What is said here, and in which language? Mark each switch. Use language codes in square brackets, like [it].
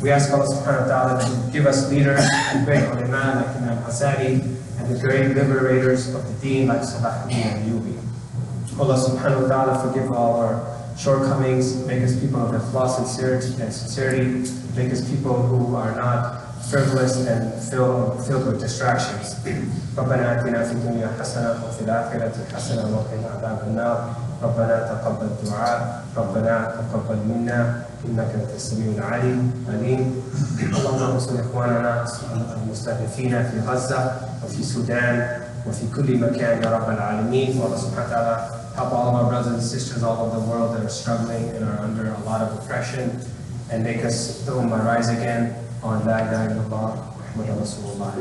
[en] We ask Allah subhanahu wa ta'ala to give us leaders and great ulama like Imam Hasani and the great liberators of the deen like Salahuddin Ayyubi. Allah subhanahu wa ta'ala forgive all our shortcomings, make us people of ikhlas and sincerity, make us people who are not frivolous and filled with distractions. [ar] ربنا آتنا في الدنيا حسنة وفي الآخرة حسنة وقنا عذاب النار. ربنا تقبل الدعاء، ربنا تقبل منا إنك أنت السميع العليم. اللهم انصر إخواننا المستهدفين في غزة وفي السودان وفي كل مكان يا رب العالمين. والله سبحانه وتعالى [en] help all of our brothers and sisters all over the world that are struggling and are under a lot of oppression, and make us the ummah rise again on La ilaha illallah Muhammad Rasulullah.